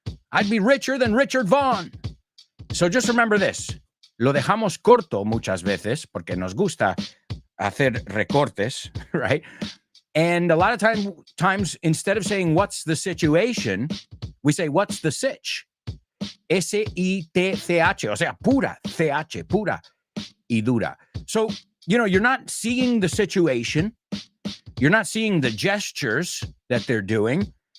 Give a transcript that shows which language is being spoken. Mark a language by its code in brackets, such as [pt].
[en] I'd be richer than Richard Vaughn. So just remember this. [es] Lo dejamos corto muchas veces porque nos gusta hacer recortes, right? [en] And a lot of times, instead of saying, what's the situation, we say, what's the sitch? [es] S-I-T-C-H, o sea, pura, C-H, pura y dura. [en] So, you're not seeing the situation. You're not seeing the gestures that they're doing.